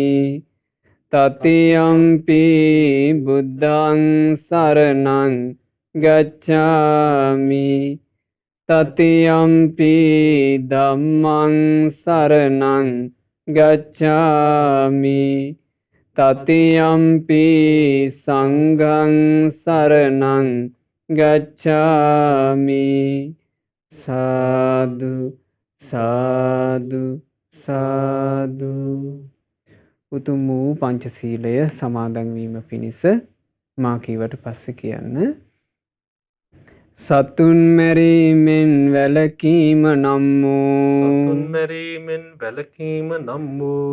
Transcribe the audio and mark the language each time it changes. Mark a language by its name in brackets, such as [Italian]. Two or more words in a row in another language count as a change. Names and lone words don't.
[Pali] තතියම්පි බුද්ධං සරණං ගච්ඡාමි තතියම්පි ධම්මං සරණං ගච්ඡාමි තතියම්පි සංඝං සරණං ගච්ඡාමි [Sinhala] සාදු සාදු සාදු. උතුම් වූ පංචශීලය සමාදන් වීම පිණිස මා කීවට පස්සේ කියන්න. සතුන් මැරීමෙන් වැළකීම නම් සතුන් වූ මැරීමෙන් වැළකීම නම් වූ